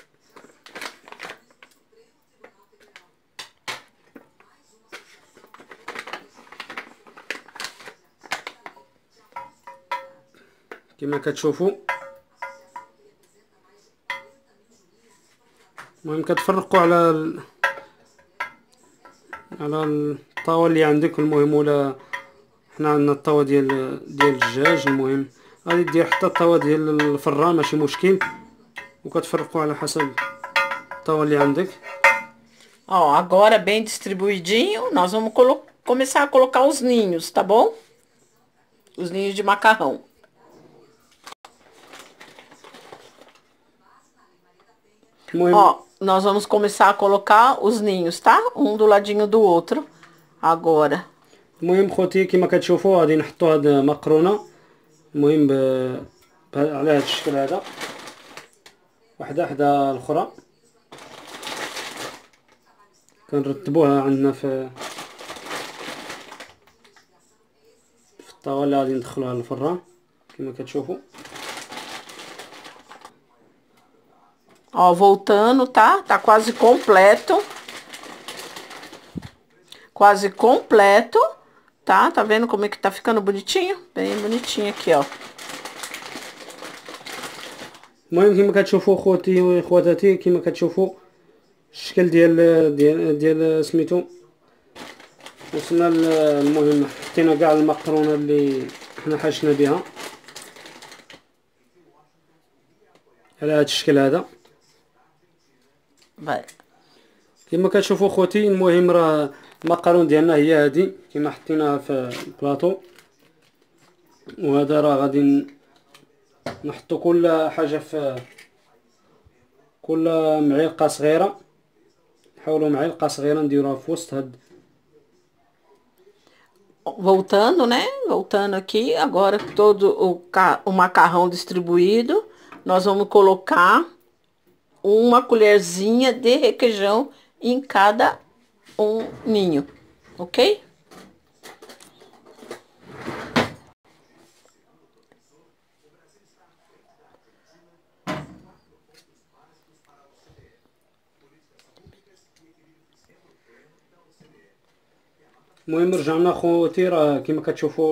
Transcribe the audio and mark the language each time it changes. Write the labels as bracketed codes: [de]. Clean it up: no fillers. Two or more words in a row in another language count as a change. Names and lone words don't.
[ar] كما كتشوفوا المهم كتفرقوا على الطاوه اللي عندك. المهم ولا حنا عندنا الطاوه ديال الدجاج، المهم غادي دير حتى الطاوه ديال الفران ماشي مشكل، وكتفرقوا على حسب الطاوه اللي عندك. [pt] Ó, agora bem distribuidinho, nós vamos começar a colocar os ninhos, tá bom? Os ninhos de macarrão. Ó, nós vamos começar a colocar os ninhos, tá? Um do ladinho do outro. Agora. [ar] المهم خوتي كما كتشوفوا غادي نحطوا هاد المقرونه، المهم على هاد الشكل هذا، وحده حدا الاخرى. كنرتبوها عندنا في طاولة غادي ندخلوها للفران كما كتشوفوا. [pt] Ó, voltando, tá? Tá quase completo. Quase completo, tá? Tá vendo como é que tá ficando bonitinho? Bem bonitinho aqui, ó. [ar] المهم كما كتشوفوا خوتي وخواتاتي، كما كتشوفوا الشكل ديال سميتو وصلنا. المهم حطينا كاع المقرونه اللي حنا حاشنا بها على هذا الشكل هذا كما كتشوفوا خوتي. المهم راه المقرون ديالنا هي هذه كما حطيناها في البلاطو، وهذا راه غادي نحطو كل حاجه في كل معلقه صغيره، نحاولوا معلقه صغيره نديروها في وسط هاد. [pt] Voltando, né? Voltando aqui, agora todo o macarrão distribuído, nós vamos colocar uma colherzinha de requeijão em cada ninho, ok? [ar] المهم رجعنا خوتي، راه كما كتشوفوا.